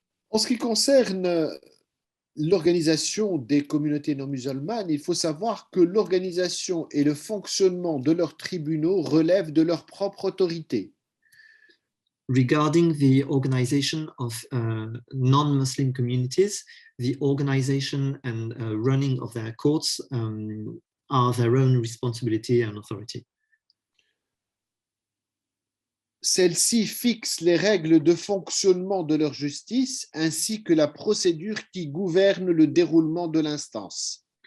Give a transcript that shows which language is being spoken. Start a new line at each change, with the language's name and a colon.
French: En ce qui concerne l'organisation des communautés non musulmanes, il faut savoir que l'organisation et le fonctionnement de leurs tribunaux relèvent de leur propre autorité.
English: Regarding the organization of non-Muslim communities, the organization and running of their courts are their own responsibility and authority.
French: Celles-ci fixent les règles de fonctionnement de leur justice ainsi que la procédure qui gouverne le déroulement de l'instance.